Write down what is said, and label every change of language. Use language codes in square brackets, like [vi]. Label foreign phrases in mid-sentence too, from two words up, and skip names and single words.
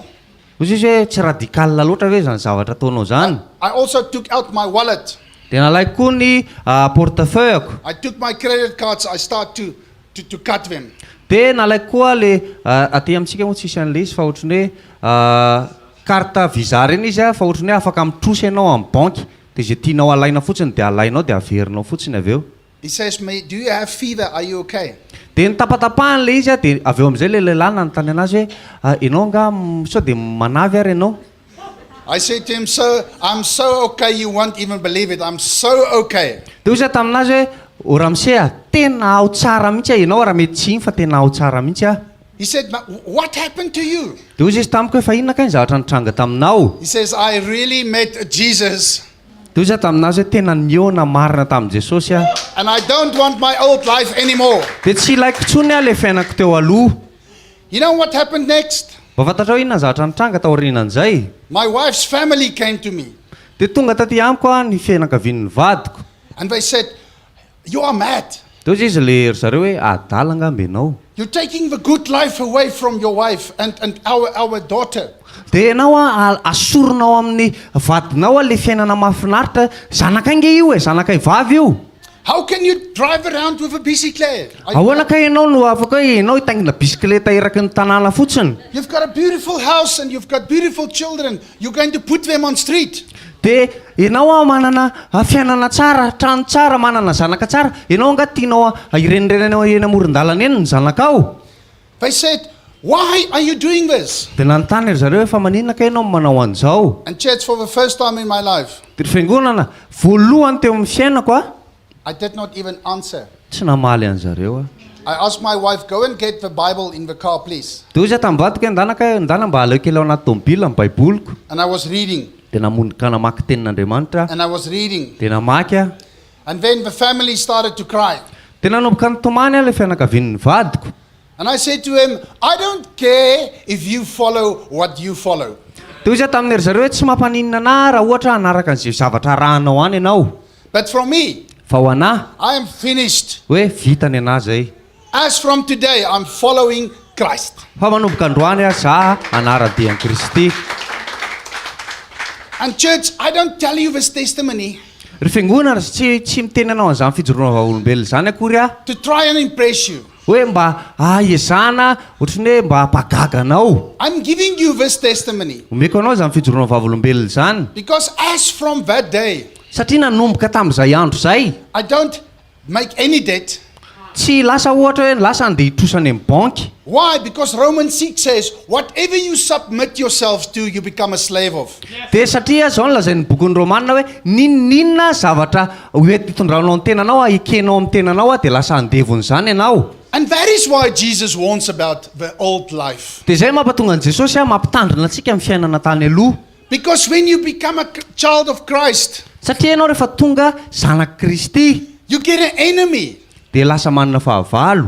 [mg] Izy hoe tsy radikal loatra ve zany zavatra ataonao zany? [en] I also took out my wallet. [mg] Dia nalaiko koa ny portefeuille-ako. [en] I took my credit cards, I start to cut them. [mg] Dia nalaiko koa le aty amintsika moa tsisy an'le izy fa ohatrany hoe [fr] carte visa [mg] reny izy fa ohatrany hoe afaka mitrosy ianao amin'ny banky. Dia izay tianao alaina fotsiny dia alainao dia averinao fotsiny avy eo. [en] He says, do you have fever? Are you okay? [mg] Dia nitapatapahany le izy dia avy eo amin'izay le lehilahy nanontany anazy hoe ianao nga sao dia manavy ary ianao? [en] I said to him, I'm so okay, you won't even believe it. I'm so okay. [mg] Dia izy taminazy hoe ramose tena ao tsara mihitsy ianao raha mety tsy iny fa tena ao tsara mihitsy [en] He said, what happened to you? [mg] Dia izy tamiko hoe fa inona kay ny zavatra nitranga taminao? [en] He says, I really met Jesus. [mg] Dia izy taminazy hoe tena niona marina tamin'i Jesosy [en] And I don't want my old life anymore. [mg] Dia tsy ilaiko tsony le fiainako teo aloha. [en] You know what happened next? [mg] Mba fantatrao inona ny zavatra nitranga tao aorianan'izay? [en] My wife's family came to me. [mg] Dia tonga taty amiko ny fianakavian'ny vadiko. [en] And they said, you are mad. [mg] Dia izy le ry zareo hoe adala angamby ianao. [en] You're taking the good life away from your wife and our daughter. [mg] Dia ianao asoronao amin'ny vadinao le fiainana mahafinaritra. Zanaka inge io zanakay vavy io. [en] How can you drive around with a bicycle? [mg] Ahoana ka ianao no afaka hoe ianao hitaingina bisikileta eraky ny tanàna fotsiny? [en] You've got a beautiful house and you've got beautiful children. You're going to put them on street. [mg] Dia ianao manana fiainana tsara, trano tsara, manana zanaka tsara. Ianao nga tianao irenireny eny amoron-dalana eny ny zanakao. [en] They said, why are you doing this? [mg] Dia nanontany ry zareo hoe fa maninona ka ianao manao an'izao? [en] And church, for the first time in my life, [mg] Dia fiangonana voalohany teo amin'ny fiainako [en] I did not even answer. [mg] tsy namaly an'zareo [en] I asked my wife, go and get the Bible in the car, please. [mg] Dia izy tam'vadiko hoe ndana mba aleo kely ao anaty tomobila ny baiboloko. [en] And I was reading, [mg] Dia namonika namaky tenin'Andriamanitra. [en] and I was reading. [mg] Dia namaky [en] And then the family started to cry. [mg] Dia nanomboka nitomany le fianakavian'ny vadiko. [en] And I said to him, I don't care if you follow what you follow. [mg] Dia izy tamin'ery zareo hoe tsy mampaninona ana raha ohatra hanaraka an'izay zavatra rahanao any ianao. [en] But from me, [mg] Fa ho anahy [en] I am finished. [mg] hoe vita ny anahy zay. [en] As from today, I'm following Christ. [mg] Fa manomboka androany za anara-dian'i Kristy. [en] And church, I don't tell you this testimony [mg] Ry fiangonana tsy miteny anao an'izany fijoroana vaolombelona zany akory [en] to try and impress you. [mg] hoe mba iezana ohatrany hoe mba hampagaga anao. [en] I'm giving you this testimony [mg] Omeko anao zany fijoroana vaolombelona zany [en] because as from that day, [mg] satria nanomboka tamin'izay andro zay [en] I don't make any debt. [mg] tsy lasa ohatra hoe lasa andeha hitrosany amin'ny banky. [en] Why? Because Romans 6 says, whatever you submit yourselves to, you become a slave of. [mg] Dia satria zao no lazain'ny bokin'ny Romanina hoe ninninna zavatra hoe hitondranao ny tenanao ekenao amin'ny tenanao dia lasa andevon'izany ianao. [en] And that is why Jesus warns about the old life. [mg] Dia zay mampatonga an' Jesosy mampitandrina antsika amin'ny fiainana tany aloha. [en] Because when you become a child of Christ, [mg] Satria ianao rehefa tonga zanak Kristy [en] you get an enemy. [mg] dia lasa manana fahavalo.